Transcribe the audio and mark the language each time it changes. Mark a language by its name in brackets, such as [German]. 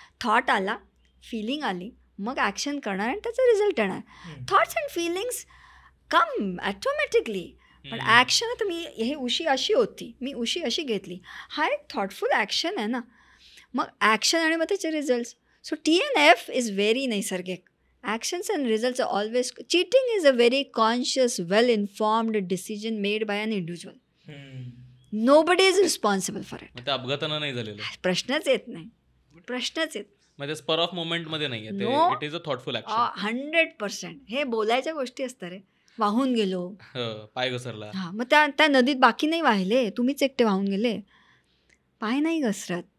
[Marathi] Thought आला, feeling आली, मग ॲक्शन करणार आणि त्याचा रिझल्ट येणार. [English] thoughts and feelings come automatically, [Marathi] पण ॲक्शन, आता ही उशी अशी होती, मी उशी अशी घेतली, हा एक थॉटफुल ॲक्शन आहे ना. मग ॲक्शन आणि मग त्याचे results. [English] so T and F is very [Marathi] नैसर्गिक. [English] Actions and results are always. Cheating is a very conscious, well-informed decision made by an individual. Nobody is responsible for it. [Marathi] ते अपघातानं नाही झालेलं, प्रश्नच येत नाही. म्हणजे [English] spur of moment [Marathi] मध्ये नाही आहे. [English] It is a thoughtful action. 100%. [Marathi] हे बोलायच्या गोष्टी असतात रे. वाहून गेलो, पाय घसरला, हां, मग त्या नदीत बाकी नाही वाहिले, तुम्हीच एकटे वाहून गेले. पाय नाही घसरत.